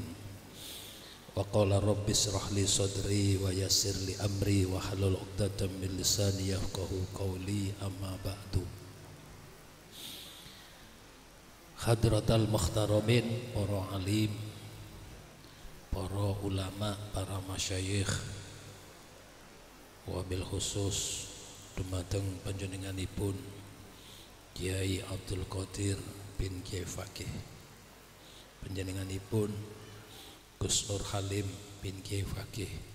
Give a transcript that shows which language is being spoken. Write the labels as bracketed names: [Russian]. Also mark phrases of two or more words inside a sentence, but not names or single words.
[Arabic] وقال رب اشرح لي صدري ويسر لي أمري واحلل عقدة من لساني يفقهوا قولي أما بعد. حضرة المحترمين, [Javanese] para alim, para ulama, para masyayikh, [Arabic] وبالخصوص [Javanese] dumateng panjenenganipun Kiai Abdul Qadir bin Kiai Fakih, panjenenganipun Gus Nur Halim bin Kiai Fakih,